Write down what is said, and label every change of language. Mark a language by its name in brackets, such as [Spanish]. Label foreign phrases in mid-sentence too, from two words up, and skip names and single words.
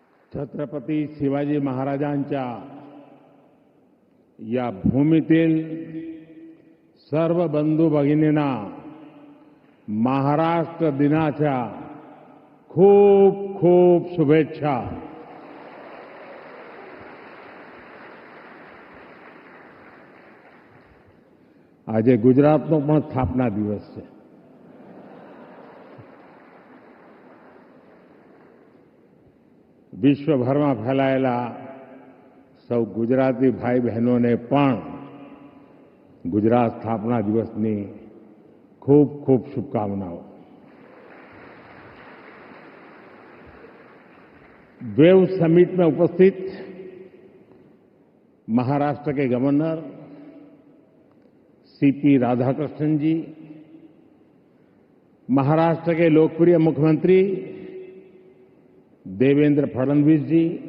[Marathi] छत्रपती शिवाजी महाराजांच्या या भूमीतील सर्व बंधू भगिनींना महाराष्ट्र दिनाच्या खूप खूप शुभेच्छा. [Gujarati] આજે ગુજરાતનો પણ સ્થાપના દિવસ છે. વિશ્વભરમાં ફેલાયેલા સૌ ગુજરાતી ભાઈ બહેનોને પણ ગુજરાત સ્થાપના દિવસની ખૂબ ખૂબ શુભકામનાઓ. [Hindi] वेव समिट में उपस्थित महाराष्ट्र के गवर्नर सीपी राधाकृष्णन जी, महाराष्ट्र के लोकप्रिय मुख्यमंत्री देवेंद्र फडणवीस जी,